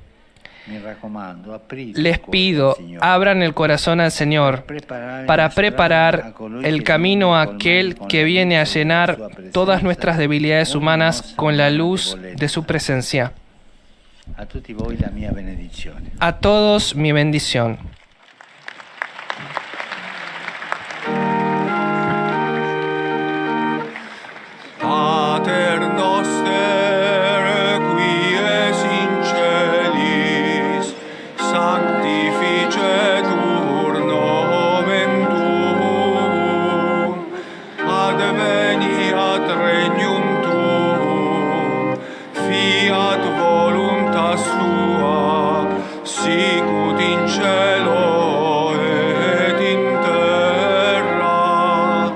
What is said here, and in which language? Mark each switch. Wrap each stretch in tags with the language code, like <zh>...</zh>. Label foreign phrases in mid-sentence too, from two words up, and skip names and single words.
<es>Les pido, abran el corazón al Señor para preparar el camino a aquel que viene a llenar todas nuestras debilidades humanas con la luz de su presencia. A todos mi bendición.</es> <la>Pater noster, qui es in celis, sanctificetur nomen tuum, adveniat regnum tuum, fiat voluntas tua, sicut in cielo et in terra.</la>